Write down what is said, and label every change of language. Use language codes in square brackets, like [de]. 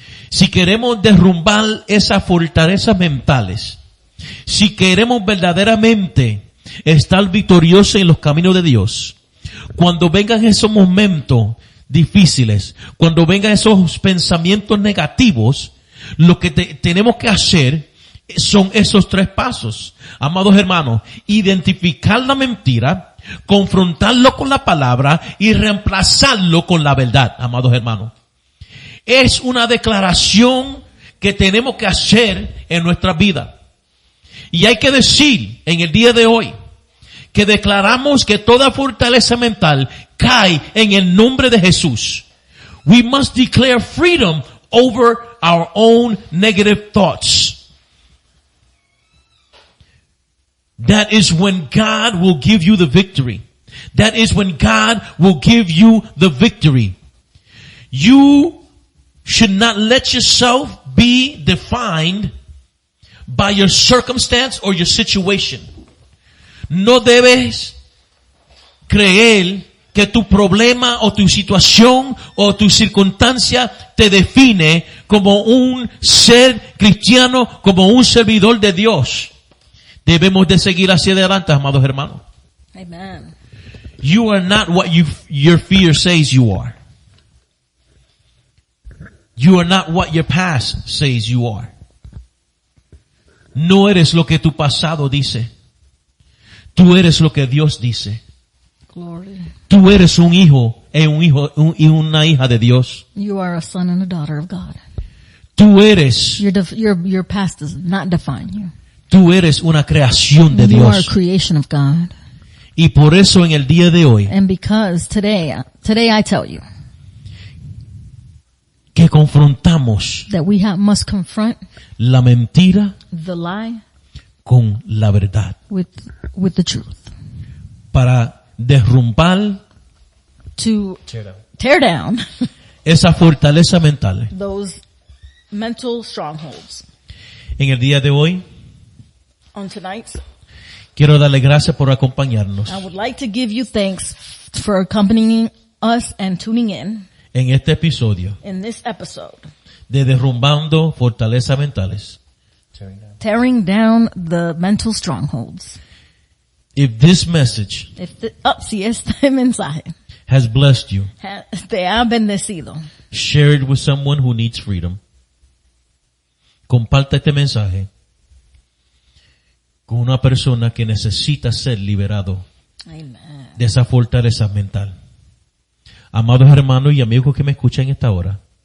[es] Si queremos derrumbar esas fortalezas mentales, si queremos verdaderamente estar victoriosos en los caminos de Dios, cuando vengan esos momentos difíciles, cuando vengan esos pensamientos negativos, lo que tenemos que hacer son esos 3 pasos, amados hermanos: identificar la mentira, confrontarlo con la palabra y reemplazarlo con la verdad, amados hermanos. Es una declaración que tenemos que hacer en nuestra vida. Y hay que decir en el día de hoy que declaramos que toda fortaleza mental cae en el nombre de Jesús. [en] We must declare freedom over our own negative thoughts. That is when God will give you the victory. That is when God will give you the victory. You should not let yourself be defined by your circumstance or your situation. [es] No debes creer que tu problema o tu situación o tu circunstancia te define como un ser cristiano, como un servidor de Dios. Debemos de seguir hacia adelante, amados hermanos. Amen. [en] You are not what your fear says you are. You are not what your past says you are. [es] No eres lo que tu pasado dice. Tú eres lo que Dios dice. [en] Glory. [es] Tú eres un hijo y una hija de Dios. [en] You are a son and a daughter of God. [es] Tú eres, [en] Your past does not define you. [es] tú eres una creación de [en] You are a [es] Dios. [en] creation of God. [es] Y por eso en el día de hoy, [en] And because today I tell you [es] que confrontamos [en] that we must confront [es] la mentira [en] the lie [es] con la verdad [en] with the truth. [es] para derrumbar [en] To tear down [es] esa fortaleza mental. [en] those mental strongholds. [es] En el día de hoy, [en] On tonight, [es] quiero darle gracias por acompañarnos [en] I would like to give you thanks for accompanying us and tuning in [es] en este episodio [en] in this episode. [es] de Derrumbando Fortalezas Mentales. [en] Tearing down the mental strongholds. If this message [es] Si este mensaje [en] has blessed you, [es] te ha bendecido, [en] share it with someone who needs freedom. [es] Comparta este mensaje con una persona que necesita ser liberado amen. de esa fortaleza mental. Amados hermanos y amigos que me escuchan en esta hora,